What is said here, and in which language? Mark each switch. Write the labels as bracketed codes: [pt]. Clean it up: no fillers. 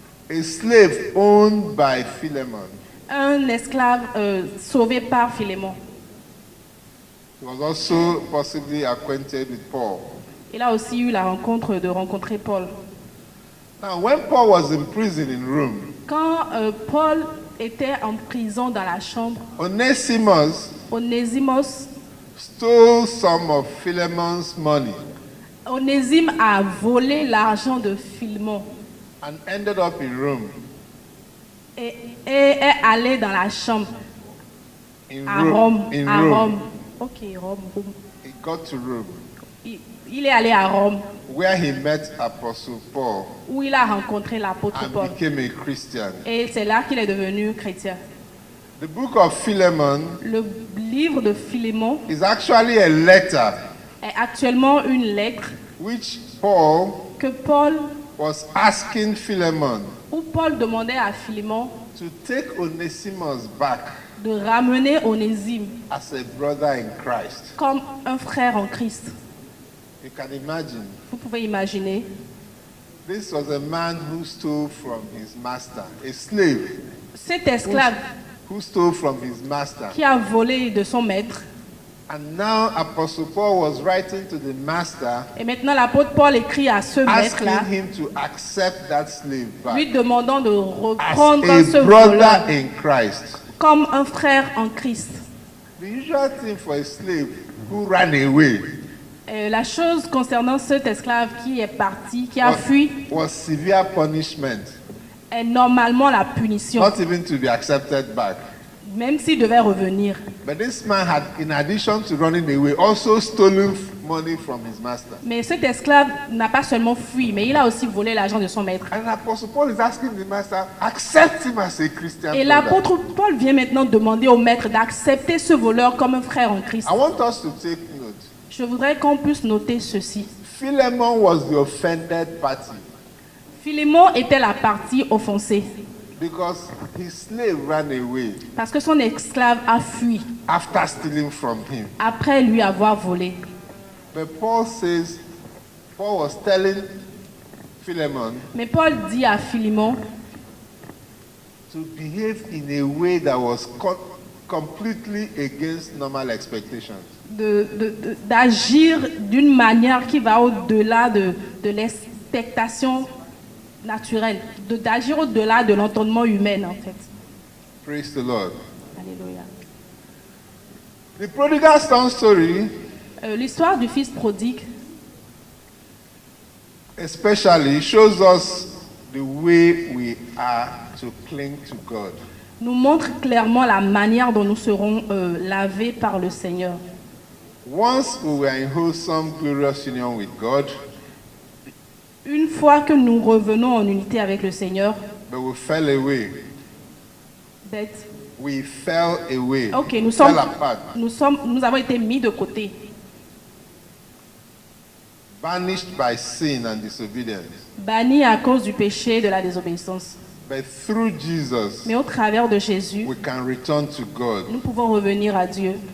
[en] A slave owned by Philemon. [fr] Un esclave sauvé par Philémon. [en] He was also possibly acquainted with Paul. [fr] Il a aussi eu la rencontre de rencontrer Paul. [en] Now, when Paul was in prison in Rome, [fr] Quand Paul était en prison dans la chambre, [en] Onesimus [fr] Onésimos, [en] stole some of Philemon's money [fr] Onésime a volé l'argent de Philémon [en] and ended up in Rome. [fr] et est allé dans la chambre à Rome. À Rome. Ok, Rome. [en] He got to Rome, [fr] Il est allé à Rome [en] where he met Apostle Paul [fr] où il a rencontré l'apôtre [en] and [fr] Paul. [en] became a Christian. [fr] Et c'est là qu'il est devenu chrétien. [en] The book of Philemon [fr] Le livre de Philémon [en] is actually a letter [fr] est actuellement une lettre [en] which Paul [fr] que Paul, [en] was asking Philemon [fr] où Paul demandait à Philémon [en] to take Onesimus back [fr] de ramener Onésime [en] as a brother in Christ. [fr] comme un frère en Christ. [en] You can imagine. [fr] Vous pouvez imaginer, [en] This was a man who stole from his master, a slave [fr] cet esclave [en] who stole from his master. [fr] qui a volé de son maître. [en] And now Apostle Paul was writing to the master, [fr] Et maintenant l'apôtre Paul écrit à ce maître-là, [en] asking him to accept that slave back [fr] lui demandant de [en] as [fr] reprendre ce [en] a brother [fr] voleur [en] in Christ. [fr] comme un frère en Christ. [en] The usual thing for a slave who ran away [fr] La chose concernant cet esclave qui est parti, qui a fui, [en] was severe punishment, [fr] est normalement la punition, [en] not even to be accepted back. [fr] même s'il devait revenir. [en] But this man had, in addition to running away, also stolen money from his master. [fr] Mais cet esclave n'a pas seulement fui, mais il a aussi volé l'argent de son maître. [en] And Apostle Paul is asking the master, accept him as a Christian [fr] Et [en] brother. [fr] l'apôtre Paul vient maintenant demander au maître d'accepter ce voleur comme un frère en Christ. [en] I want us to take note. [fr] Je voudrais qu'on puisse noter ceci. [en] Philemon was the offended party [fr] Philémon était la partie offensée [en] because his slave ran away [fr] parce que son esclave a fui [en] after stealing from him. [fr] après lui avoir volé. [en] But Paul was telling Philemon [fr] Mais Paul dit à Philémon [en] to behave in a way that was completely against normal expectations. [fr] D'agir d'une manière qui va au-delà de l'expectation naturelle, d'agir au-delà de l'entendement humain en fait. [en] Praise the Lord. [fr] Alléluia. [en] The prodigal son story [fr] L'histoire du fils prodigue [en] especially shows us the way we are to cling to God. [fr] nous montre clairement la manière dont nous serons lavés par le Seigneur. [en] Once we were in wholesome, glorious union with God, [fr] Une fois que nous revenons en unité avec le Seigneur, [en] but we fell away. [fr] d'être- [en] We fell away. ok, Fell apart. [fr] nous avons été mis de côté, [en] Banished by sin and disobedience. [fr] bannis à cause du péché et de la désobéissance. [en] But through Jesus, [fr] Mais au travers de Jésus, [en] we can return to God. [fr] nous pouvons revenir à Dieu.